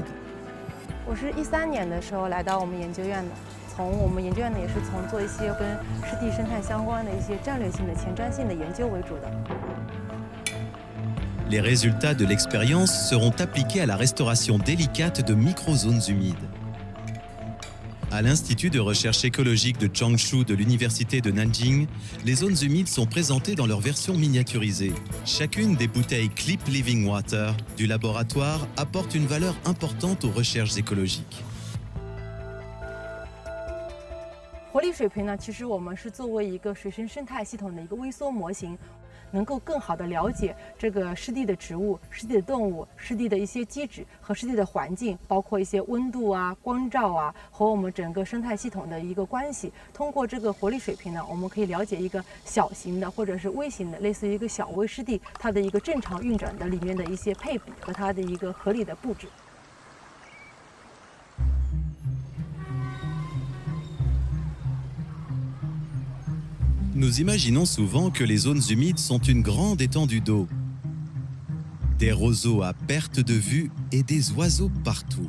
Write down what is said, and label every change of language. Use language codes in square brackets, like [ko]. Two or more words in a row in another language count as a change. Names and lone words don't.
[zh] 我是13年的时候来到我们研究院的，我们研究院呢也是从做一些跟湿地生态相关的一些战略性的前瞻性的研究为主的。 [fr] Les résultats de l'expérience seront appliqués à la restauration délicate de microzones humides. À l'Institut de recherche écologique de Changshu de l'Université de Nanjing, les zones humides sont présentées dans leur version miniaturisée. Chacune des bouteilles Clip Living Water du laboratoire apporte une valeur importante aux recherches écologiques. [zh] 活力水平呢，其实我们是作为一个水生生态系统的一个微缩模型，能够更好地了解这个湿地的植物、湿地的动物、湿地的一些机制和湿地的环境，包括一些温度啊、光照啊和我们整个生态系统的一个关系。通过这个活力水平呢，我们可以了解一个小型的或者是微型的，类似于一个小微湿地，它的一个正常运转的里面的一些配比和它的一个合理的布置。 [fr] Nous imaginons souvent que les zones humides sont une grande étendue d'eau, des roseaux à perte de vue et des oiseaux partout.